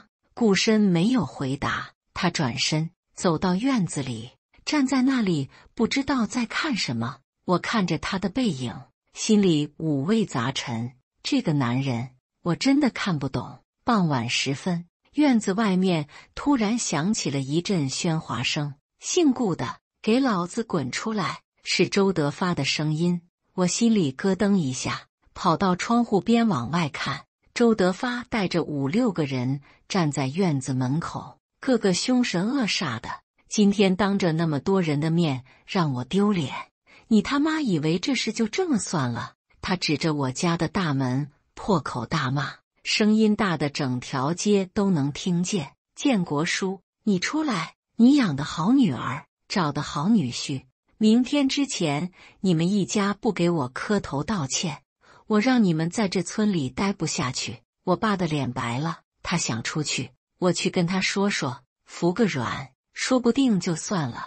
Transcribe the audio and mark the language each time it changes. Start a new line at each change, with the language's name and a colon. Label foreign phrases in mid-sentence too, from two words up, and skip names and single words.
Chinese: 顧深沒有回答，他轉身走到院子裡，站在那裡不知道在看什麼。我看着他的背影，心裡五味雜陳。這個男人我真的看不懂。傍晚時分， 院子外面突然響起了一陣喧嘩聲，姓顧的，給老子滾出來！是周德發的聲音，我心裡咯噔一下，跑到窗戶邊往外看。周德發帶着5、6個人站在院子門口，個個兇神惡煞的。今天當着那麼多人的面讓我丟臉，你他媽以為這事就這麼算了？他指着我家的大門破口大罵，聲音大的整條街都能聽見。建國叔，你出來！你養的好女兒，找的好女婿，明天之前你們一家不給我磕頭道歉，我讓你們在這村裡待不下去。我爸的臉白了，他想出去，我去跟他說說，服個軟，說不定就算了。